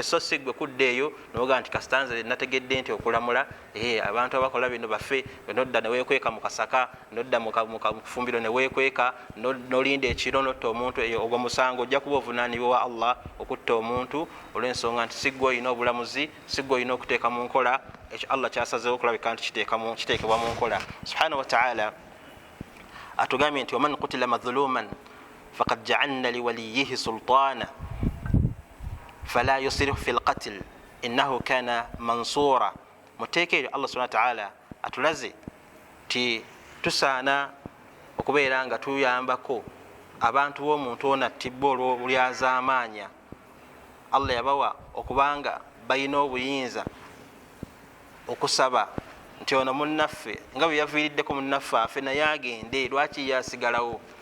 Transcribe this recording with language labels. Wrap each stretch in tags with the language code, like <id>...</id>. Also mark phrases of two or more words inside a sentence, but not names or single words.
<lg>So si gwe kudda eyo noga nti kasita nze nategedde nti okulamula abantu abakola bino bafe, nodda ne weekweka mu kasaka, nodda mu kufumbiro ne weekweka, nolinda ekiro notta omuntu eyo, ogwo musango ojja kuba ovunaanibwa wa Allah okutta omuntu olw'ensonga nti si gwe olina obulamuzi, si gwe olina okuteeka mu nkola ekyo Allah kyasazeewo okulabika nti kiteekebwa mu nkola.</lg> <ar>سبحانه وتعالى</ar> <lg>atugambye nti</lg> <ar>ومن قتل مظلوما فقد جعلنا لوليه سلطانا فلا يسرف في القتل إنه كان منصورا.</ar> <lg>Muteeka eryo Allah</lg> <ar>سبحانه وتعالى</ar> <lg>atulaze ti tusaana okubeera nga tuyambako abantu b'omuntu ono attibwa olw'obulyazaamaanya. Allah yabawa okubanga balina obuyinza okusaba nti ono munnaffe nga bwe yaviiriddeko munnaffe afe naye agende, lwaki yasigalawo?</lg>